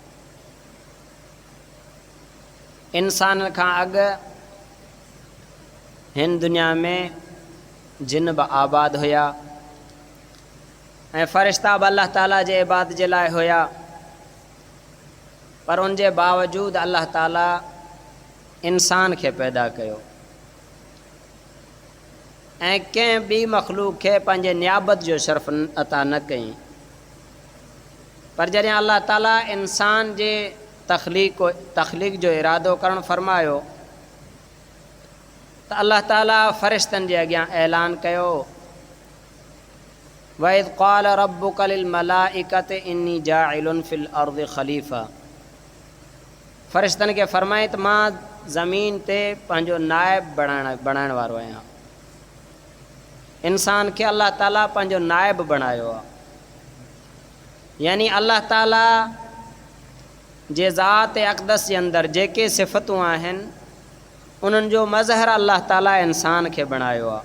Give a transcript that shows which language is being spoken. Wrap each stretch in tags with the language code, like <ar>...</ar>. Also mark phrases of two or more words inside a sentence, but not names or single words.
<sd>इंसान खां अॻु हिन दुनिया में जिन बि आबाद हुया ऐं फ़रिश्ता बि अल्लाह ताला जे इबादत जे लाइ हुया, पर उन जे बावजूदि अल्लाह ताला इंसान खे पैदा कयो ऐं कंहिं ॿी मखलूक खे पंहिंजे नियाबत जो शर्फ़ अता न कई। पर जॾहिं अल्लाह ताला इंसान जे तख़लीक़ जो इरादो करणु फ़रमायो त अल्लाह ताला फ़रिश्तनि जे अॻियां ऐलान कयो,</sd> <ar>وإذ قال ربك للملائكة إني جاعل في الأرض خليفة.</ar> <sd>फ़रिश्तनि खे फ़रमाए त मां ज़मीन ते पंहिंजो नाइब बणाइण वारो आहियां। इंसान खे अल्लाह ताला पंहिंजो नाइब बणायो आहे, यानी अल्लाह ताला जे ज़ात अक़दस जे अंदरि जेके सिफ़तूं आहिनि उन्हनि जो मज़हर अल्लाह ताला इंसान खे बणायो आहे।</sd>